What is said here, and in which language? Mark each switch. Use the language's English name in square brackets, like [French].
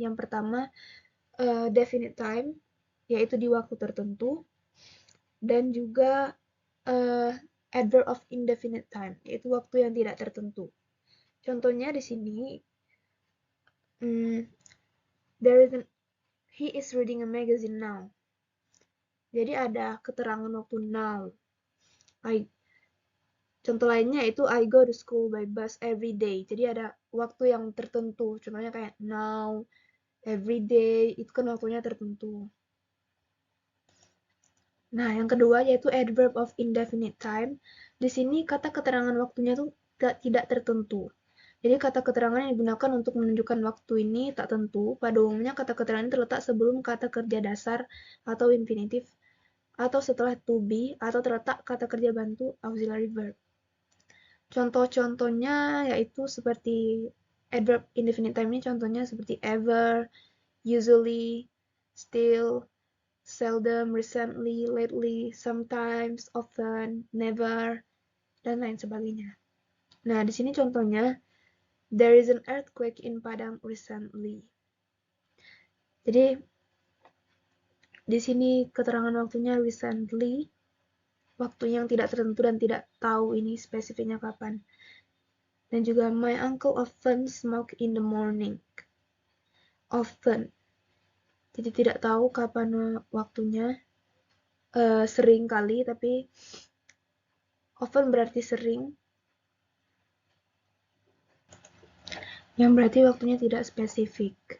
[Indonesian] Yang pertama, definite time, yaitu di waktu tertentu, dan juga adverb of indefinite time, yaitu waktu yang tidak tertentu. Contohnya di sini, [English] he is reading a magazine now. [Indonesian] Jadi ada keterangan waktu now. Contoh lainnya itu [English] I go to school by bus every day. [Indonesian] Jadi ada waktu yang tertentu. Contohnya kayak now, every day, itu kan waktunya tertentu. Nah, yang kedua yaitu adverb of indefinite time. Di sini kata keterangan waktunya tuh tidak tertentu. Jadi kata keterangan yang digunakan untuk menunjukkan waktu ini tak tentu. Pada umumnya kata keterangan ini terletak sebelum kata kerja dasar atau infinitif, atau setelah to be, atau terletak kata kerja bantu auxiliary verb. Contoh-contohnya yaitu seperti adverb indefinite time ini contohnya seperti ever, usually, still, seldom, recently, lately, sometimes, often, never, dan lain sebagainya. Nah, di sini contohnya, [English] there is an earthquake in Padang recently. [Indonesian] Jadi, di sini keterangan waktunya recently, waktu yang tidak tertentu dan tidak tahu ini spesifiknya kapan. Dan juga [English] my uncle often smoke in the morning. Often. [Indonesian] Jadi tidak tahu kapan waktunya. Sering kali, tapi Often berarti sering, yang berarti waktunya tidak spesifik.